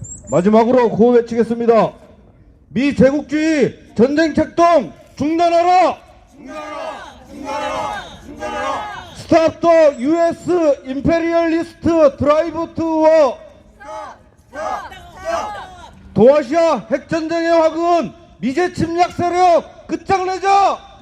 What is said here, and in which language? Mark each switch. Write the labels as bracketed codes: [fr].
[ko] 마지막으로 구호 외치겠습니다. 미제국주의 전쟁 책동 중단하라! [en] Stop the U.S. imperialist drive to war! [ko] 동아시아 핵전쟁의 화근 미제 침략 세력 끝장내자!